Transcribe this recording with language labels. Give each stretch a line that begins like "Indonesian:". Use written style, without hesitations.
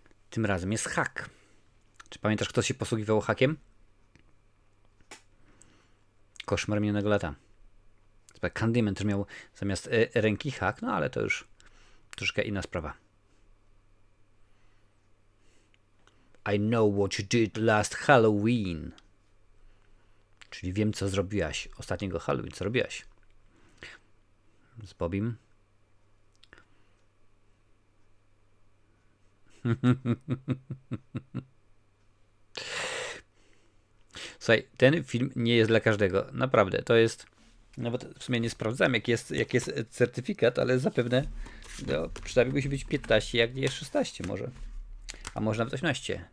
Polish: Tym razem jest hak. Czy pamiętasz, kto się posługiwał hakiem? Koszmar minionego lata. Candyman też miał zamiast ręki hak, no ale to już troszkę inna sprawa.
English: I know what you did last Halloween.
Polish: Czyli wiem, co zrobiłaś ostatniego Halloween. Co robiłaś? Z Bobim. Słuchaj, ten film nie jest dla każdego. Naprawdę, to jest... Nawet w sumie nie sprawdzałem, jaki jest certyfikat, ale zapewne przynajmniej musi być 15, jak nie 16 może. A może nawet 18.